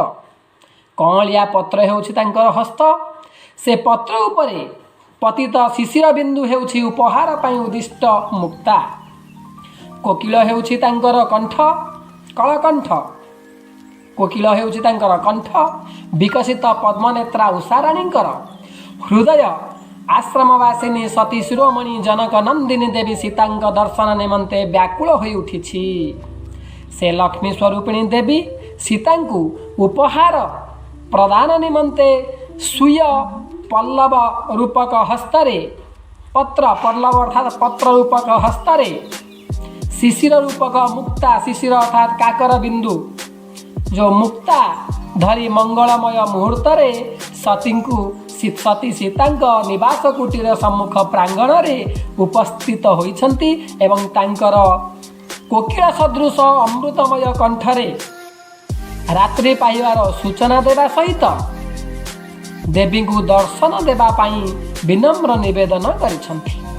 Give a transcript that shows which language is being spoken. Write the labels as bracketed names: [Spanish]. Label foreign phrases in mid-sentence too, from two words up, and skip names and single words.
[Odia] କମଳିଆ ପତ୍ର ହେଉଛି ତାଙ୍କର ହସ୍ତ। ସେ ପତ୍ର ଉପରେ ପତିତ ଶିଶିର ବିନ୍ଦୁ ହେଉଛି ଉପହାର ପାଇଁ ଉଦ୍ଦିଷ୍ଟ ମୁକ୍ତା। କୋକିଳ ହେଉଛି ତାଙ୍କର କଣ୍ଠ, କଳକଣ୍ଠ। କୋକିଳ ହେଉଛି ତାଙ୍କର କଣ୍ଠ। ବିକଶିତ ପଦ୍ମନେତ୍ରା ଉଷାରାଣୀଙ୍କର ହୃଦୟ। ଆଶ୍ରମବାସିନୀ ସତୀ ଶିରୋମଣି ଜନକ ନନ୍ଦିନୀ ଦେବୀ ସୀତାଙ୍କ ଦର୍ଶନ ନିମନ୍ତେ ବ୍ୟାକୁଳ ହୋଇ ଉଠିଛି। ସେ ଲକ୍ଷ୍ମୀ ସ୍ୱରୂପିଣୀ ଦେବୀ ସୀତାଙ୍କୁ ଉପହାର ପ୍ରଦାନ ନିମନ୍ତେ ସୁୟ ପଲ୍ଲବ ରୂପକ ହସ୍ତରେ, ପତ୍ର ପଲ୍ଲବ ଅର୍ଥାତ ପତ୍ର ରୂପକ ହସ୍ତରେ, ଶିଶିର ରୂପକ ମୁକ୍ତା, ଶିଶିର ଅର୍ଥାତ କାକର ବିନ୍ଦୁ ଯୋ ମୁକ୍ତା ଧରି ମଙ୍ଗଳମୟ ମୁହୂର୍ତ୍ତରେ ସତୀ ସୀତାଙ୍କ ନିବାସ କୁଟୀର ସମ୍ମୁଖ ପ୍ରାଙ୍ଗଣରେ ଉପସ୍ଥିତ ହୋଇଛନ୍ତି ଏବଂ ତାଙ୍କର କୋକିଳ ସଦୃଶ ଅମୃତମୟ କଣ୍ଠରେ ରାତ୍ରି ପାଇବାର ସୂଚନା ଦେବା ସହିତ ଦେବୀଙ୍କୁ ଦର୍ଶନ ଦେବା ପାଇଁ ବିନମ୍ର ନିବେଦନ କରିଛନ୍ତି।